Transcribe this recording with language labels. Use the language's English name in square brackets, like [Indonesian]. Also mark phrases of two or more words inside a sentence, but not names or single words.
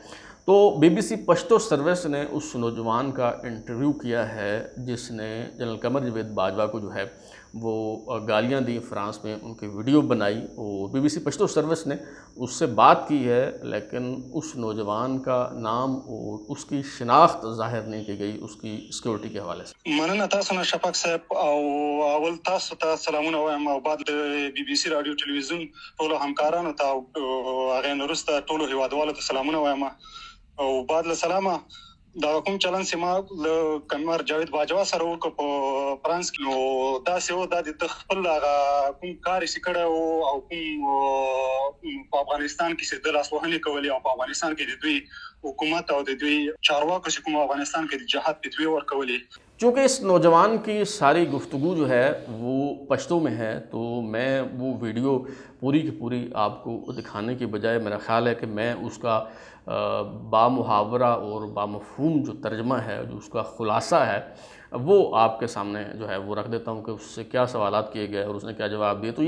[Urdu] تو BBC پشتو سروس نے اس نوجوان کا انٹرویو کیا ہے جس نے جنرل قمر جاوید باجوہ کو جو ہے وہ گالیاں دی فرانس میں، ان کی ویڈیو بنائی، اور BBC پشتو سروس نے اس سے بات کی ہے، لیکن اس نوجوان کا نام اور اس کی شناخت ظاہر نہیں کی گئی اس کی سیکورٹی کے حوالے سے۔ [Pashto] مننه تاسو نه شفق صاحب، او اول تاسو ته سلامونه وایم، او بعد د BBC رادیو ټلویزیون ټولو همکارانو ته او هغې نه وروسته ټولو هیوادوالو ته سلامونه وایم. او بعد له سلامه دغه کوم چلند چې ما له قمر جاوید باجوه سره وکړ په فرانس کې، نو داسې و دا د ده خپل هغه کوم کار یې چې کړی و او کوم په افغانستان کې چې ده لاسوهنې کولې او په افغانستان کې د دوی حکومت او د دوی چارواکو چې کوم افغانستان کې د جهاد فتوی ورکولې. [Urdu] چونکہ اس نوجوان کی ساری گفتگو جو ہے وہ پشتو میں ہے تو میں وہ ویڈیو پوری کی پوری آپ کو دکھانے کی بجائے میرا خیال ہے کہ میں اس کا بامحاورہ اور بامفہوم جو ترجمہ ہے، جو اس کا خلاصہ ہے، وہ آپ کے سامنے جو ہے وہ رکھ دیتا ہوں کہ اس سے کیا سوالات کیے گئے اور اس نے کیا جواب دیے۔